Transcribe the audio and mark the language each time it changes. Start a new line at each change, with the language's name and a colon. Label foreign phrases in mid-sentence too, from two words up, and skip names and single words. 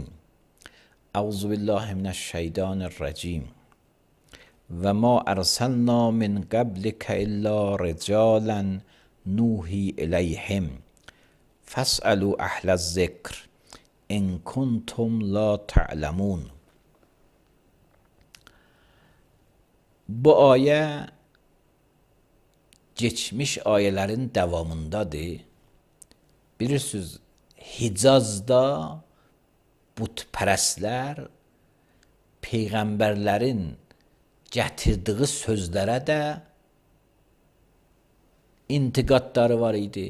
Arabic: اعوذ بالله من الشیطان الرجیم. و ما ارسلنا من قبلک الا رجالا نوحی الیهم فاسألوا اهل الذکر ان کنتم لا تعلمون.
Azerbaijani: Bu ayə geçmiş ayələrin davamındadır. Bilirsiniz, Hicazda butpərəstlər peyğəmbərlərin gətirdiyi sözlərə də intiqadları var idi.